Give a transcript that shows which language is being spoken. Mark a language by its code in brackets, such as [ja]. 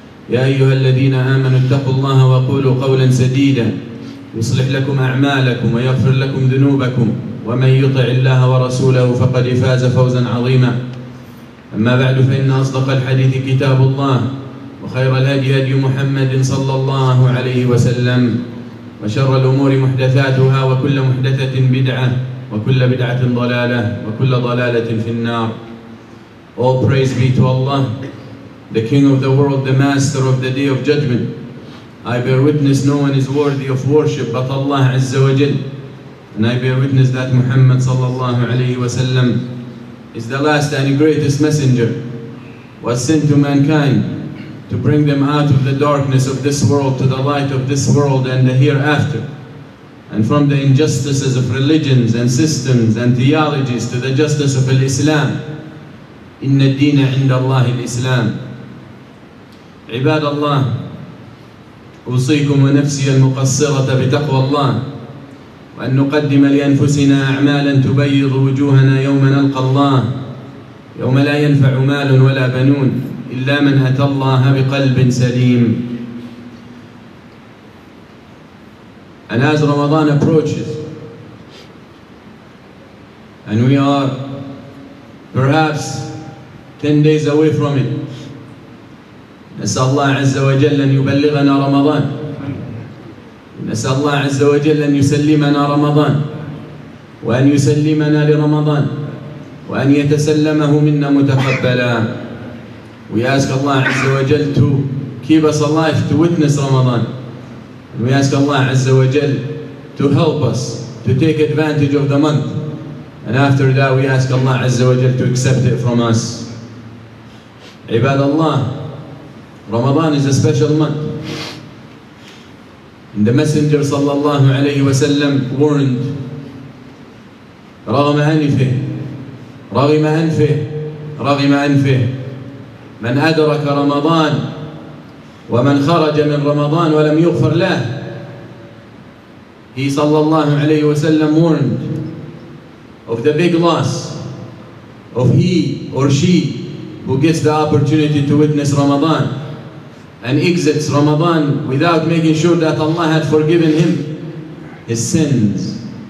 [ar] يا أيها الذين آمنوا اتقوا الله وقولوا قولا سديدا يصلح لكم أعمالكم ويغفر لكم ذنوبكم ومن يطع الله ورسوله فقد فاز فوزا عظيما. أما بعد فإن أصدق الحديث كتاب الله وخير الهدي هدي محمد صلى الله عليه وسلم وشر الأمور محدثاتها وكل محدثة بدعة وكل بدعة ضلالة وكل ضلالة في النار. [en] All praise be to Allah, the King of the world, the Master of the Day of Judgment. I bear witness no one is worthy of worship but Allah Azza wa Jal, and I bear witness that Muhammad sallallahu alayhi wa sallam is the last and greatest messenger, was sent to mankind to bring them out of the darkness of this world to the light of this world and the hereafter, and from the injustices of religions and systems and theologies to the justice of Islam. [ar] Inna ad-deena 'inda Allah al-Islam. عباد الله، أوصيكم ونفسي المقصرة بتقوى الله، وأن نقدم لأنفسنا أعمالا تبيض وجوهنا يوم نلقى الله، يوم لا ينفع مال ولا بنون إلا من أتى الله بقلب سليم. [en] And as Ramadan approaches, and we are perhaps 10 days away from it, [ar] نسأل الله عز وجل أن يبلغنا رمضان، نسأل الله عز وجل أن يسلمنا رمضان وأن يسلمنا لرمضان وأن يتسلمه منا متقبلا. [en] We ask Allah Azza wa Jal to keep us alive to witness Ramadan, and we ask Allah Azza wa Jal to help us to take advantage of the month, and after that we ask Allah Azza wa Jal to accept it from us. [ar] Ibad Allah, [en] Ramadan is a special month, and the Messenger sallallahu alayhi wa sallam warned, [ar] رغم أنفه رغم أنفه رغم أنفه من أدرك رمضان ومن خرج من رمضان ولم يغفر له. [en] He sallallahu alayhi wa sallam warned of the big loss of he or she who gets the opportunity to witness Ramadan and exits Ramadan without making sure that Allah had forgiven him his sins.